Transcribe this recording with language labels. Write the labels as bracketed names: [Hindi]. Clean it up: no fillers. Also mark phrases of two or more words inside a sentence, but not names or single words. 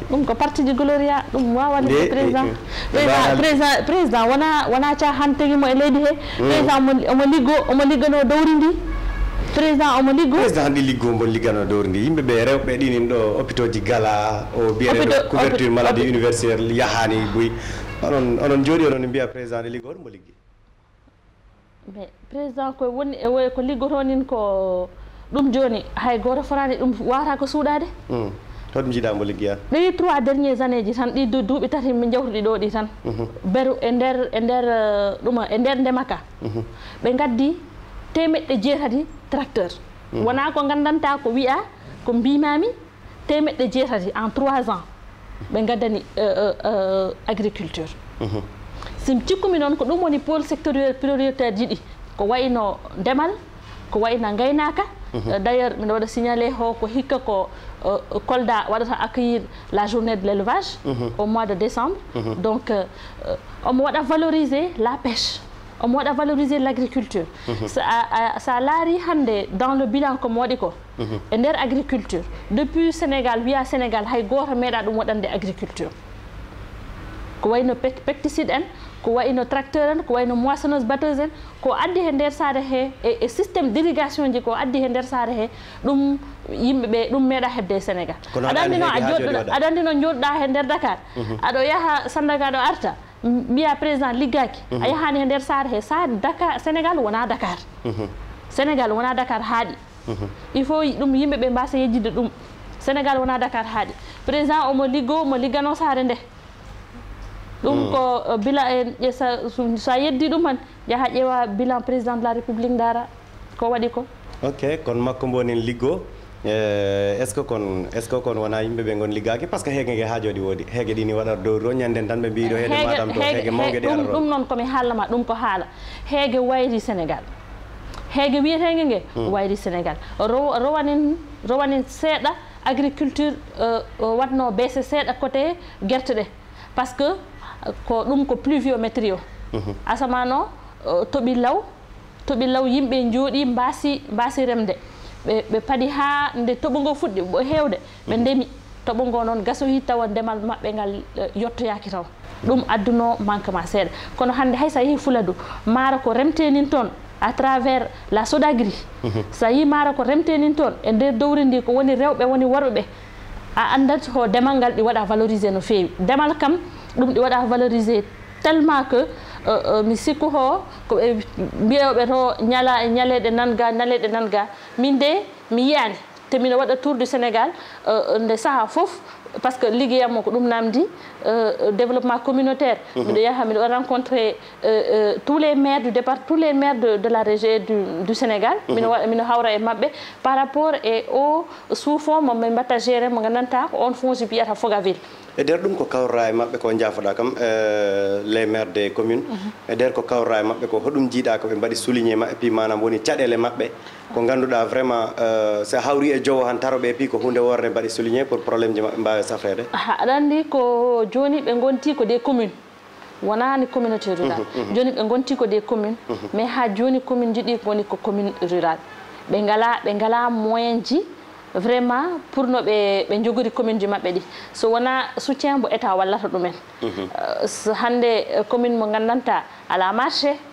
[Fula] ɗum ko parti ji Gloria ɗum wawa libde président wona cahan teguimo e leydi he président omo liggano dowri ndi président omo liggo président ɗi liggo mo liggano dowri ndi yimɓeɓe rewɓe ɗinin ɗo hôpitaux ji gala o biyeteɗo [French] couverture maladie universelle [Fula] yahani boyi onon jooɗi onon mbiya président ɗe liggo mo liggi mais président koye woni ko liggoto nin ko ɗum joni hay goto forani ɗum wawata ko suuɗade hoɗum jiiɗa mo liggoya ɗi [French] 3 derniers années [Fula] ji tan ɗi duuɓi tati min jawtuɗi ɗo ɗi tan beru e nder ndemaka ɓe gaddi temeɗɗe 6 tracteur wona ko gandanta ko wiya ko mbimami temeɗɗe 6 [French] en 3 ans [Fula] ɓe gaddani agriculture sim cikkumi noon ko ɗum woni [French] pôle sectoriel [Fula] prioritaire ji ɗi ko wayno ndemal ko wayno gaynaka d' ailleurs miɗa waɗa signalé ko hikka ko Kolda waɗata [French] accueillir la journée de l'élevage au mois de décembre [Fula] donc omo waɗa [French] valoriser la pêche [Fula] omo waɗa [French] valoriser l'agriculture [Fula] sa laari hande [French] dans le bilan [Fula] komo waɗi ko e nder agriculture depuis Sénégal wiya Sénégal hay goto meeɗa ɗum waɗande agriculture ko wayno pesticide en ko wayno tracteur en ko wayno [French] moissonneuse batteuse [Fula] en ko addi he nder saare he e [French] systéme d' irrigation [Fula] ji ko addi he nder saare he ɗum yimɓeɓe ɗum meeɗa hebde e Sénégal aɗa andi noon joɗɗa he nder Dakar aɗo yaaha Sandaga ɗo arta mbiya président liggaki a yahani he nder saare he sa Dakar Sénégal wona Dakar Sénégal wona Dakar haaɗi [French] il faut [Fula] ɗum yimɓeɓe mbasa yejjide ɗum Sénégal wona Dakar haaɗi président omo liggano saare nde ɗum ko bilan sa yeddi ɗum han yaha ƴeewa [French] bilan président de la république [Fula] dara ko waɗi ko ok kono makko mbonin liggo [French] est ce que [Fula] kon wona yimɓeɓe gon liggaki [French] par ce que [Fula] heege ha jooɗi woodi heege ɗini waɗata dow to ñanden tan ɓe mbiɗo heede madam to heege mawgue ɗi ɗum noon komi haalama ɗum ko haala heege wayri Sénégal heege wiyetege nge wayri Sénégal rowanin seeɗa agriculture watno baisse seeɗa côté guerte ɗe [French] par ce que [Fula] ko ɗum ko pluviométrie o asamano toɓi law yimɓe jooɗi mbasi remde ɓe paadi ha nde toɓo ngo fuɗɗi ɓo hewde ɓe ndemi toɓo ngo noon gasoyi tawa ndemal maɓɓe ngal yettoyaki taw ɗum adduno manquement seeɗa kono hande hay sa yeehi Fuladu maaro ko remtenin toon [French] à travers la Sodagri [Fula] sa yi maaro ko remtenin toon e nder dowri ndi ko woni rewɓe woni worɓe a andat ho ndemal ngal ɗi waɗa valoriser no feewi ndemal kam ɗum ɗi waɗa valoriser [French] tellement que [Fula] mi sikku ho ko ɓe mbiyoɓe to ñaleɗe nanga min de mi yiyani te miɗo waɗa [French] tour du Sénégal [Fula] nde saaha foof [French] parce que [Fula] liggéeyam ko ɗum namdi [French] développement communautaire [Fula] miɗo yaha miɗo [French] rencontré tous les maires du département, tous les maires de la région du Sénégal [Fula] mino hawra e mabɓe [French] par rapport et au sous-fond [Fula] mo min mbatta géré mo gandanta ko on fonds wiyata Fogaville. e nder ɗum ko kawra e maɓɓe ko jaafoɗa kam [French] les maires des communes [Fula] e nder ko kawra e maɓɓe ko hoɗum jiiɗa ko ɓe mbaɗi souligné maɓɓe puis manam woni caɗele maɓɓe ko ganduɗa vraiment so hawri e jowo han taroɓe puis ko hunde worre mbaɗi souligné [French] pour probléme [Fula] ji maɓɓe mbawi safrede aɗa andi ko joni ɓe gonti ko [French] des communes [Fula] wonani [French] communauté rurale [Fula] joni ɓe gonti ko [French] des communes [Fula] mais ha joni commune ji ɗi woni ko [French] commune rurale [Fula] ɓe ngala moyen ji vraiment pour no ɓe jogori commune ji maɓɓe ɗi so wona soutien mo état wallata ɗumen so hande commune mo gandanta ala marché